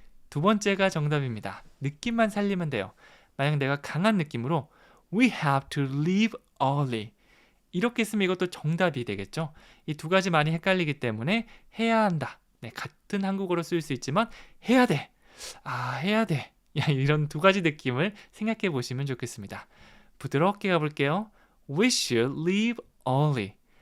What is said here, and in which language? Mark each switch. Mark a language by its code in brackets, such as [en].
[ko] 두 번째가 정답입니다. 느낌만 살리면 돼요. 만약 내가 강한 느낌으로 [en] We have to leave early. [ko] 이렇게 쓰면 이것도 정답이 되겠죠. 이 두 가지 많이 헷갈리기 때문에 해야 한다. 네, 같은 한국어로 쓸 수 있지만 해야 돼. 해야 돼. 이런 두 가지 느낌을 생각해 보시면 좋겠습니다. 부드럽게 가볼게요. [en] We should leave early.